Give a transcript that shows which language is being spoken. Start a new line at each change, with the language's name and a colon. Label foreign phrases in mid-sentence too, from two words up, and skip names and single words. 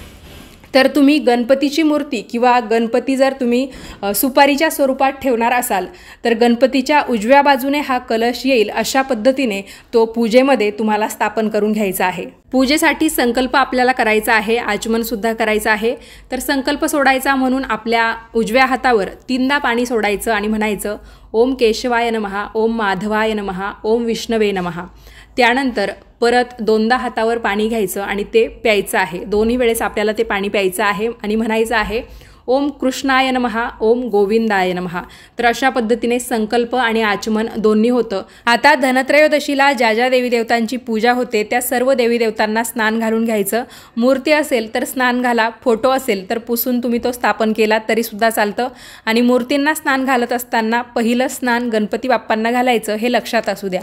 Marathi: तर तुम्ही गणपतीची मूर्ती किंवा गणपती जर तुम्ही सुपारीच्या स्वरूपात ठेवणार असाल तर गणपतीच्या उजव्या बाजूने हा कलश येईल अशा पद्धतीने तो पूजेमध्ये तुम्हाला स्थापन करून घ्यायचा आहे। पूजेसाठी संकल्प आपल्याला करायचा आहे, आचमन सुद्धा करायचं आहे। तर संकल्प सोडायचा म्हणून आपल्या उजव्या हातावर 3दा पाणी सोडायचं आणि म्हणायचं
Sanskrit: ओम केशवाय नमः, ओम माधवाय नमः, ओम विष्णवे नमः।
Marathi: त्यानंतर परत 2दा हातावर पाणी घ्यायचं आणि ते प्यायचं आहे। दोन्ही वेळेस आपल्याला ते पाणी प्यायचं आहे आणि म्हणायचं आहे
Sanskrit: ओम कृष्णाय नमः, ओम गोविंदाय नमः।
Marathi: तर अशा पद्धतीने संकल्प आणि आचमन दोन्ही होतं। आता धनत्रयोदशीला ज्या ज्या देवी देवतांची पूजा होते त्या सर्व देवी देवतांना स्नान घालून घ्यायचं। मूर्ती असेल तर स्नान घाला, फोटो असेल तर पुसून तुम्ही तो स्थापन केला तरी सुद्धा चालतं आणि मूर्तींना स्नान घालत असताना पहिलं स्नान गणपती बाप्पांना घालायचं हे लक्षात असू द्या।